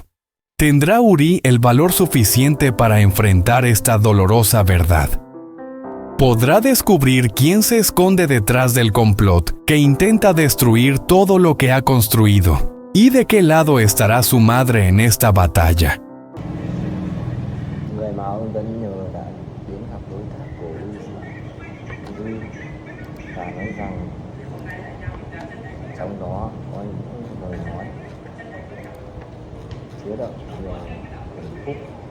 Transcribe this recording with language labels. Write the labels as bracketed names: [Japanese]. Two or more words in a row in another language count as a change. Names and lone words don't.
[Spanish] ¿Tendrá Uri el valor suficiente para enfrentar esta dolorosa verdad? ¿Podrá descubrir quién se esconde detrás del complot que intenta destruir todo lo que ha construido? ¿Y de qué lado estará su madre en esta batalla? [Vietnamese] Trong đó có những lời nói chứa đựng về hạnh phúc.